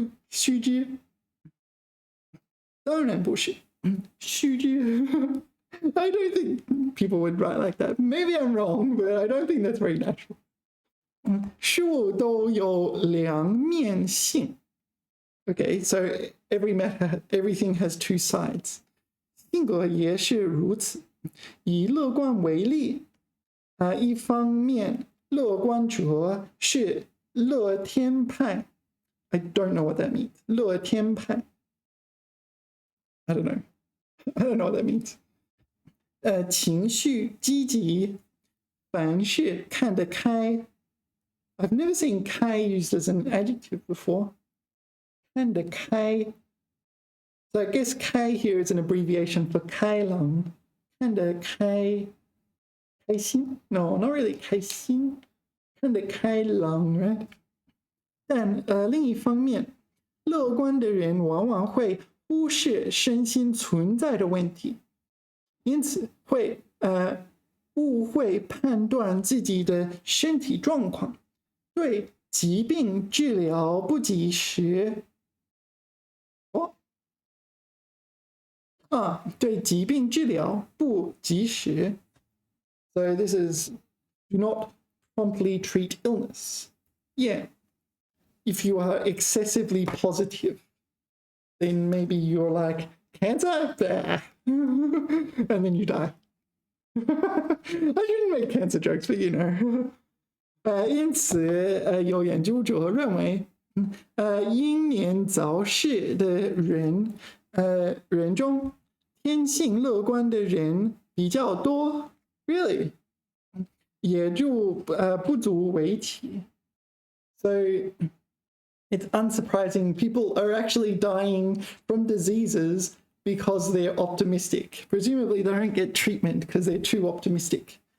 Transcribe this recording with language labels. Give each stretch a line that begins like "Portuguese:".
Chinese: 须知 当然不是须知
English: I don't think people would write like that. Maybe I'm wrong, but I don't think that's very natural.
Chinese: 事物都有两面性
English: Okay, so everything has two sides.
Chinese: 性格也是如此。以乐观为例，一方面，乐观者是乐天派。
English: I don't know what that means.
Chinese: 乐天派。
English: I don't know. I don't know what that means.
Chinese: 情绪积极，凡事看得开。
English: I've never seen 开 used as an adjective before.
Chinese: 看得开
English: So I guess 开 here is an abbreviation for 开朗。
Chinese: 看得开心
English: No, not really
Chinese: 开心。看得开朗 right? 但另一方面，乐观的人往往会忽视身心存在的问题，因此会误会判断自己的身体状况，对疾病治疗不及时。对疾病治疗不及时。
English: So this is do not promptly treat illness. Yeah. If you are excessively positive, then maybe you're like, cancer? Bah. And then you die. I shouldn't make cancer jokes, but you know.
Chinese: 因此有研究者认为英年早逝的人中天性乐观的人比较多 ，
English: really
Chinese: 也就不足为奇。
English: So it's unsurprising people are actually dying from diseases because they're optimistic. Presumably they don't get treatment because they're too optimistic.